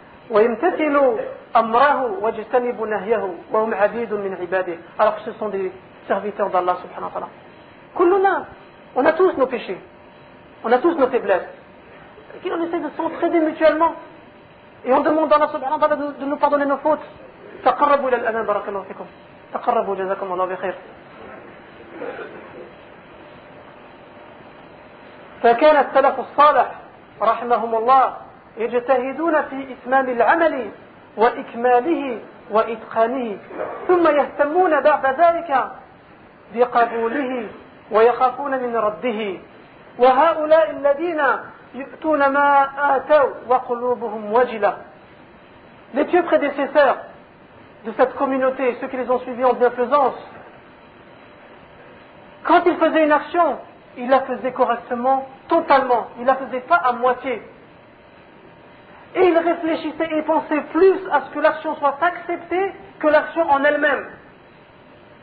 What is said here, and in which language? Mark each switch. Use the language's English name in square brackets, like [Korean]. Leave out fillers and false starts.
[Arabic] ويمتثل أمره ويجتنب نهيه وهم عبيد من عباده. [French] Alors ce sont des serviteurs d'Allah subhanahu wa ta'ala. [Arabic] كلنا, [French] on a tous nos péchés, on a tous nos faiblesses. Et on essaie de s'entraider mutuellement et on demande à Allah subhanahu wa ta'ala de nous pardonner nos fautes. [Arabic] تقربوا إلى الأمام بارك الله فيكم. تقربوا جزاكم الله بخير. فكان السلف الصالح رحمهم الله يجتهدون في إتمام العمل وإكماله وإتقانه ثم يهتمون بعد ذلك بقبوله ويخافون من رده. وهؤلاء الذين يؤتون ما آتوا وقلوبهم وجلة. [French] Les pieux prédécesseurs de cette communauté, ceux qui les ont suivis en bienfaisance, quand ils faisaient une action, ils la faisaient correctement, totalement, ils la faisaient pas à moitié. Et ils réfléchissaient et pensaient plus à ce que l'action soit acceptée que l'action en elle-même. Qu'est-ce que c'est ce mot?